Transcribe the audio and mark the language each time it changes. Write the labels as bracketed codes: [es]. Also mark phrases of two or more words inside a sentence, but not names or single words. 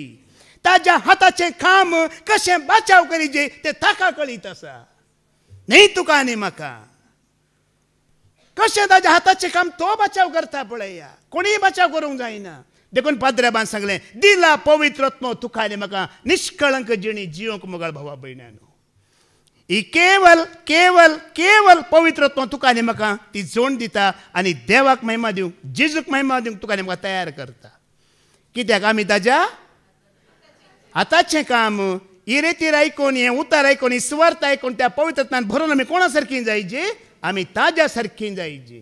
[kok] ताज्या हाताचें काम कशें बचाव करीचे तें ताका कळीत आसा न्ही तुका आनी म्हाका. कशें ताज्या हाताचें काम तो बचाव करता पळया कोणीय बचाव करूंक जायना. देखून पाद्रेबान सांगलें दिला पवित्रत्व तुका आनी म्हाका निश्कळंक जिणी जियोंक मोगाळ भावा भयण्यानो. ही केवल केवल केवल पवित्रत्व तुका आनी म्हाका ती जोड दिता आनी देवाक महिमा दिवंक जेजूक महिमा दिवंक तुका आनी म्हाका तयार करता. कित्याक आमी ताज्या हाताचें काम ही रेतीर आयकून हें उतार आयकून ही सुवार्थ आयकून त्या पवित्रत्वान भरून आमी कोणा सारकीं जायची आमी ताज्या सारकीं जायची.